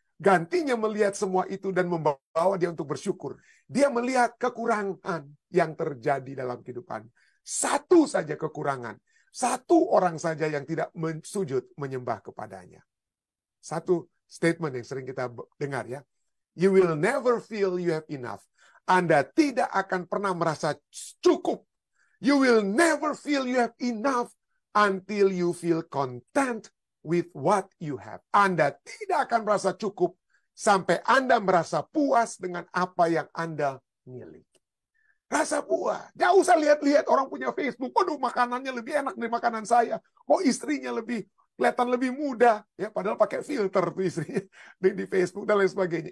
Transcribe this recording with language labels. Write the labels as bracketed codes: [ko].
[id] Gantinya melihat semua itu dan membawa dia untuk bersyukur. Dia melihat kekurangan yang terjadi dalam kehidupan. Satu saja kekurangan. Satu orang saja yang tidak sujud menyembah kepadanya. Satu statement yang sering kita dengar ya. [en] You will never feel you have enough. [id] Anda tidak akan pernah merasa cukup. [en] You will never feel you have enough until you feel content with what you have. [id] Anda tidak akan merasa cukup sampai Anda merasa puas dengan apa yang Anda miliki. Rasa puas. Gak usah lihat-lihat orang punya Facebook. Waduh, makanannya lebih enak dari makanan saya. Kok istrinya lebih kelihatan lebih muda. Ya, padahal pakai filter tuh istrinya di Facebook dan lain sebagainya.